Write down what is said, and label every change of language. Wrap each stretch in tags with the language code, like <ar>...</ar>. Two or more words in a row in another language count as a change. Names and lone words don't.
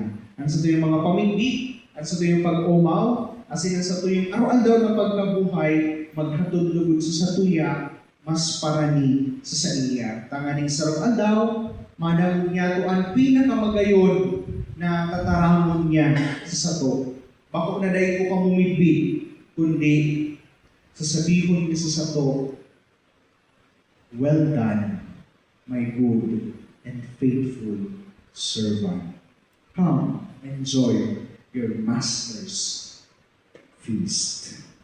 <bik>Ang sa tuyang mga pamigbi, at sa tuyang pag-umaw, asin ang sa tuyang araw-andaw na pagkabuhay, maghatod lugod sa tuya, mas parani sa iya. Tanganing sarap andaw, manang niya to ang pinakamagayon na tataramon niya sa sato. Bako na dahil ko kamumibig, kundi sasabihin niya sa sato,</bik> <en>well done, my good and faithful servant. Come, enjoy your master's feast.</en>